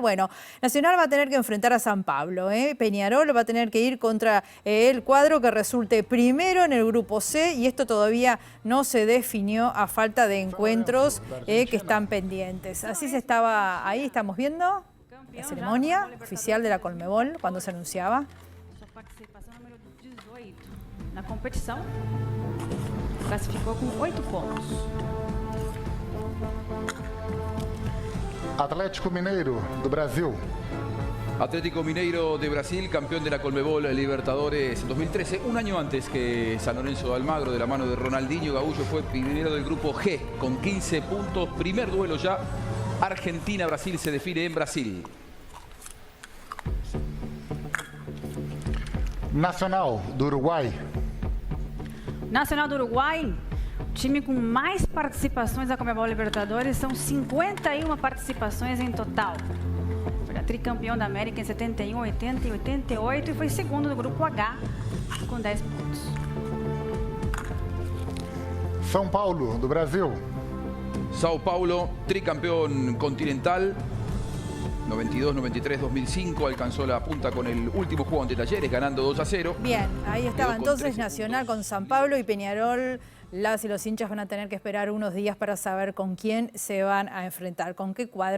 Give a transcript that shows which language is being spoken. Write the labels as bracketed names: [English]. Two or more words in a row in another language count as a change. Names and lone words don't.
[Spanish] Bueno, Nacional va a tener que enfrentar a San Pablo. Peñarol va a tener que ir contra el cuadro que resulte primero en el grupo C, y esto todavía no se definió a falta de encuentros que están pendientes. Así se estaba, ahí estamos viendo la ceremonia oficial de la Conmebol cuando se anunciaba. [Portuguese] Na competição, classificou com 8 pontos. Atlético Mineiro, do Brasil. [Spanish] Atlético Mineiro de Brasil, campeón de la Conmebol Libertadores 2013, un año antes que San Lorenzo de Almagro, de la mano de Ronaldinho Gaúcho, fue primero del grupo G con 15 puntos. Primer duelo ya, Argentina-Brasil, se define en Brasil. [Portuguese] Nacional, do Uruguai. Nacional do Uruguai, time com mais participações na Conmebol Libertadores, são 51 participações em total. Foi tricampeão da América em 71, 80 e 88 e foi segundo no grupo H com 10 pontos. São Paulo, do Brasil. Sao Paulo, [Spanish] tricampeón continental. 92, 93, 2005, alcanzó la punta con el último juego ante Talleres, ganando 2-0. Bien, ahí estaba entonces Nacional con San Pablo y Peñarol. Las y los hinchas van a tener que esperar unos días para saber con quién se van a enfrentar, con qué cuadro.